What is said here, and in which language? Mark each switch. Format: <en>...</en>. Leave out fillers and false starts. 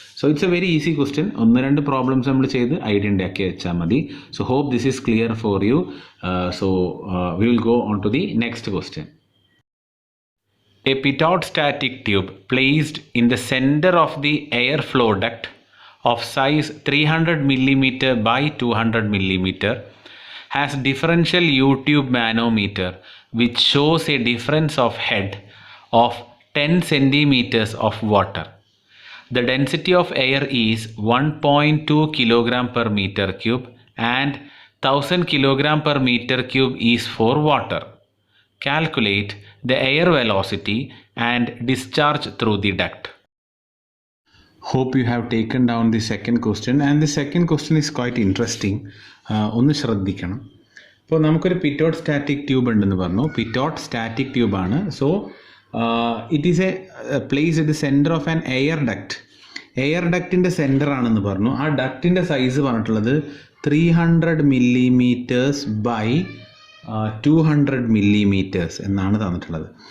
<en>So it's a very easy question.</en> <ml>1-2 problems നമ്മൾ ചെയ്ത് idea ഉണ്ടാക്കി വെച്ചാൽ മതി.</ml> <en>So hope this is clear for you. So we will go on to the next question. A pitot static tube placed in the center of the airflow duct of size 300 mm by 200 mm has differential U-tube manometer which shows a difference of head of 10 centimeters of water. The density of air is 1.2 kg per meter cube and 1000 kg per meter cube is for water. Calculate the air velocity and discharge through the duct. Hope you have taken down the second question, and the second question is quite interesting.</en> <ml>ഒന്ന് ശ്രദ്ധിക്കണം. ഇപ്പോൾ നമുക്കൊരു പിറ്റോട്ട് static tube ഉണ്ടെന്ന് പറഞ്ഞു. പിറ്റോട്ട് static ട്യൂബാണ്.</ml> <en>So it is a place at the centre of an air duct.</en> <ml>Air ഡക്റ്റിൻ്റെ centre ആണെന്ന് പറഞ്ഞു. ആ ഡക്റ്റിൻ്റെ size പറഞ്ഞിട്ടുള്ളത്</ml> <en>300 millimeters by 200 millimeters</en> <ml>എന്നാണ് തന്നിട്ടുള്ളത്.</ml>